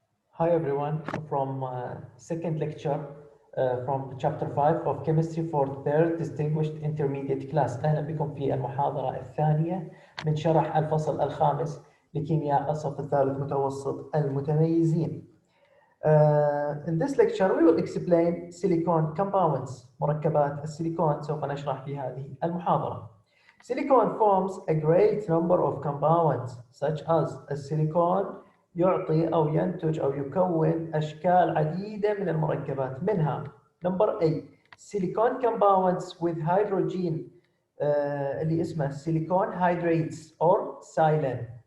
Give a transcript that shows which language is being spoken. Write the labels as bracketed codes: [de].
[en] Hi everyone, from second lecture from chapter 5 of chemistry for third distinguished intermediate class. [ar] أهلا بكم في المحاضرة الثانية من شرح الفصل الخامس لكيمياء الصف الثالث متوسط المتميزين. [en] In this lecture we will explain silicon compounds. [ar] مركبات السيليكون سوف نشرح في هذه المحاضرة. [en] Silicon forms a great number of compounds such as [ar] السيليكون يعطي أو ينتج أو يكون أشكال عديدة من المركبات منها [en] number A silicon compounds with hydrogen [ar] اللي اسمه [en] silicon hydrates or silane